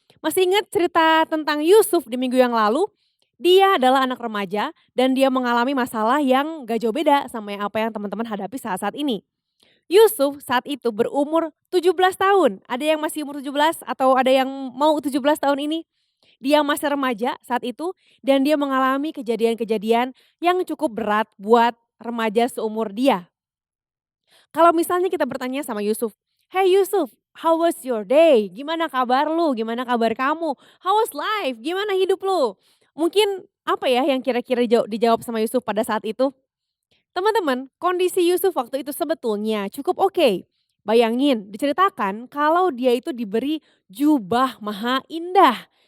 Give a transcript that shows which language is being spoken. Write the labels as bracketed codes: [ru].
[id] Masih ingat cerita tentang Yusuf di minggu yang lalu? Dia adalah anak remaja dan dia mengalami masalah yang gak jauh beda sama yang apa yang teman-teman hadapi saat-saat ini. Yusuf saat itu berumur 17 tahun. Ada yang masih umur 17 atau ada yang mau 17 tahun ini? Dia masih remaja saat itu dan dia mengalami kejadian-kejadian yang cukup berat buat remaja seumur dia. Kalau misalnya kita bertanya sama Yusuf, [en] "Hey Yusuf, how was your day? [id] Gimana kabar lu? Gimana kabar kamu? [en] How was life? [id] Gimana hidup lu?" Mungkin apa ya yang kira-kira dijawab sama Yusuf pada saat itu? Teman-teman, kondisi Yusuf waktu itu sebetulnya cukup oke. Bayangin, diceritakan kalau dia itu diberi jubah maha indah.